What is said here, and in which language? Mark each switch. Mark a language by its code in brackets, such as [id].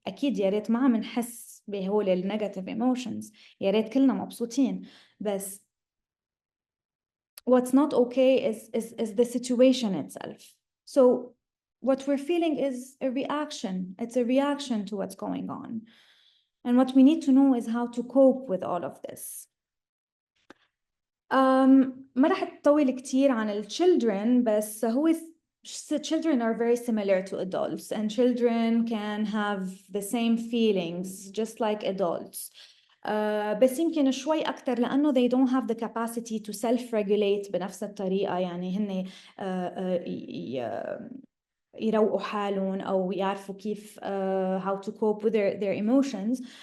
[ar] أكيد يا ريت ما عم نحس بهول النيجاتيف ايموشنز، يا ريت كلنا مبسوطين، بس [en] what's not okay is the situation itself. So what we're feeling is a reaction. It's a reaction to what's going on. And what we need to know is how to cope with all of this. [ar] ما رح أطول كتير عن [en] ال children، [ar] بس هو [en] children are very similar to adults, and children can have the same feelings just like adults. [ar] بس يمكن شوي أكتر لأنه [en] they don't have the capacity to self-regulate [ar] بنفس الطريقة، يعني هن يروقوا حالهم أو يعرفوا كيف [en] how to cope with their emotions.